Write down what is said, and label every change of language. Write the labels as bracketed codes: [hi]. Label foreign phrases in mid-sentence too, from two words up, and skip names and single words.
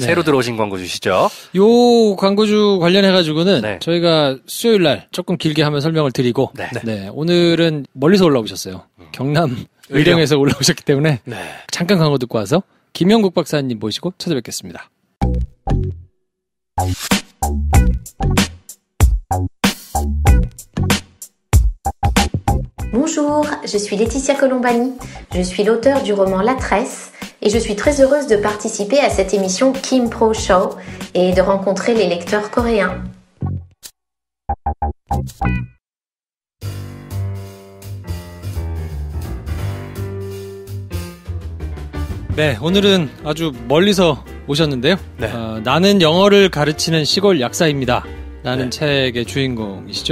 [ko] 새로 들어오신 광고주시죠? 요 광고주 관련해가지고는 네. 저희가 수요일 날 조금 길게 한번 설명을 드리고 네. 네. 오늘은 멀리서 올라오셨어요. 경남 의령에서 올라오셨기 때문에 네. 잠깐 광고 듣고 와서 김형국 박사님 모시고 찾아뵙겠습니다. [fr] Bonjour, je suis Laetitia Colombani. Je suis l'auteure du roman La Tresse et je suis très heureuse de participer à cette émission Kim Pro Show et de rencontrer les lecteurs coréens. [ko] 네, 오늘은 아주 멀리서 오셨는데요. 네. 나는 영어를 가르치는 시골 약사입니다. 라는 네. 책의 주인공이시죠.